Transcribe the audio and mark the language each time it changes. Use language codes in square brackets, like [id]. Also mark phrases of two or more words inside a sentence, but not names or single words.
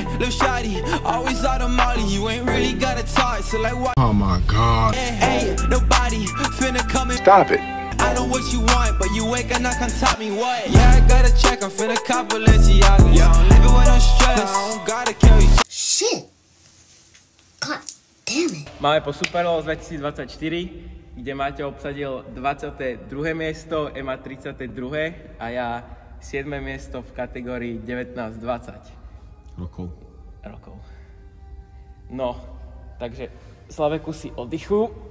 [en] Lil' shawty, always out of molly, you ain't really got a talk, so like what? Oh my god. Hey, nobody finna come and Stop it. I know what you want, but you ain't gonna come top me what? Yeah, I gotta check, I'm finna cop Balenciaga. Yeah, I'm living with no stress, I don't gotta carry Shit. God damn it. [sk] Máme po Super Bowl 2024, kde Maťo obsadil 22. miesto, Ema 32. a ja 7. miesto v kategórii 19-20 rokov. No, takže Slave kusy oddychu.